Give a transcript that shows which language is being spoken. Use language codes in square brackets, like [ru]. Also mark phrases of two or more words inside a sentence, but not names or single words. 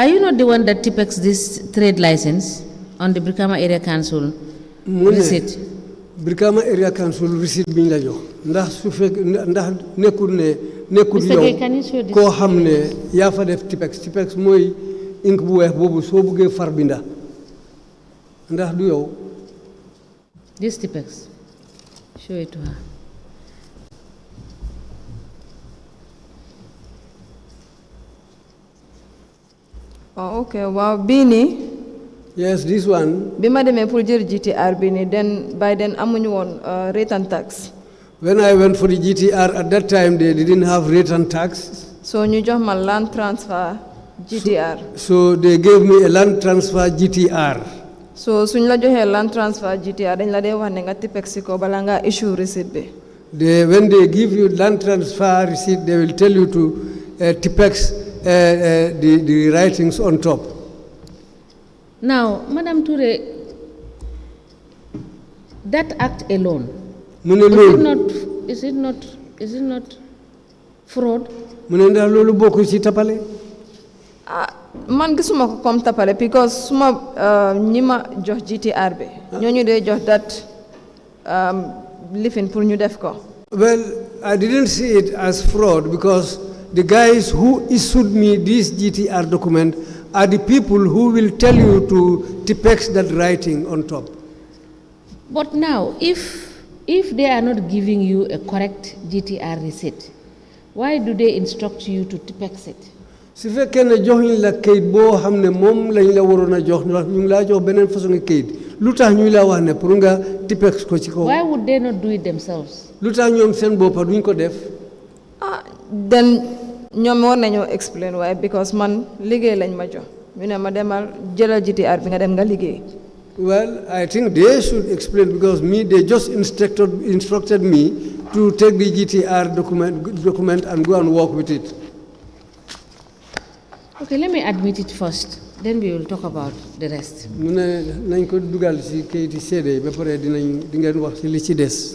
[en] you not the one that types this trade license on the Brikama Area Council receipt? [wo] Brikama Area Council receipt biñ la jox ndax su fekk ndax nekkul yow koo xam ne yaa fa def tipex mooy ink bu weex boobu soo buggee far binda ndax du yow. [en] This tipex, show it to her. Oh, okay. Wow, Bini. Yes, this one. [wo] Bima de me pour jël GTR Bini, [en] then by then [wo] amuñu woon [en] rate and tax. When I went for the GTR at that time, they didn't have rate and tax. [wo] So ñu jox ma [en] land transfer GTR. So they gave me a land transfer GTR. [wo] So suñ la joxee [en] land transfer GTR, [wo] dañ la dee wax ne nga tipex ko bala nga [en] issue receipt [wo] bi. [en] When they give you land transfer receipt, they will tell you to tipex the writings on top. Now, Madam Touray, that act alone, is it not fraud? [wo] Man gisuma ko comme tapale because suma ñima jox GTR bi ñooñu dee jox that lifin pour ñu def ko. [en] Well, I didn't see it as fraud because the guys who issued me this GTR document are the people who will tell you to tipex that writing on top. But now, if they are not giving you a correct GTR receipt, why do they instruct you to tipex it? [wo] Si fekkee ne joxuñ la kayit boo xam ne moom lañ la waroon a jox ndax ñu ngi laa jox beneen façon kayit lu tax ñu la wax ne pour nga tipex ko ci kaw. [en] Why would they not do it themselves? [wo] lu tax ñoom seen boppa duñ ko def. Then ñoom war nañoo [en] explain why [wo] because man liggéey lañ ma jox ñu ne ma demal jëlal GTR bi nga dem nga liggéey. [en] Well, I think they should explain because they just instructed me to take the GTR document and go and work with it. Okay, let me admit it first, then we will talk about the rest. [wo] Mu ne nañ ko dugal ci kayiti seede ba pare di ngeen wax ci li ci des.